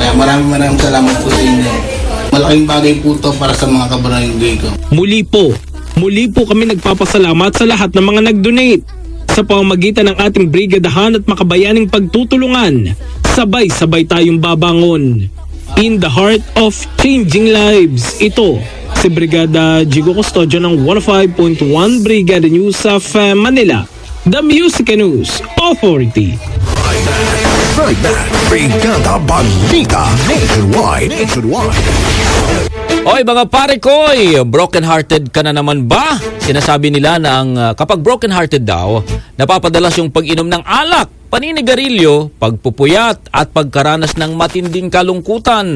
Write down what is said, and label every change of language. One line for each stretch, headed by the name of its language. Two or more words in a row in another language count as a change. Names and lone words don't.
Filipino: Kaya maraming salamat po sa inyo. Malaking bagay po to para sa mga kabarangay ko. Muli po kami nagpapasalamat sa lahat ng mga nag-donate. Sa pamamagitan ng ating brigadahan at makabayaning pagtutulungan, sabay-sabay tayong babangon.
English: In the heart of changing lives,
Filipino: ito si Brigada Jigo Custodio ng 105.1 Brigada News of Manila,
English: the Music News Authority.
Filipino: Brigada Balita Nationwide. Oy mga pare koy, broken-hearted ka na naman ba? Sinasabi nila na kapag broken-hearted daw, napapadalas yung pag-inom ng alak, paninigarilyo, pagpupuyat at pagkaranas ng matinding kalungkutan.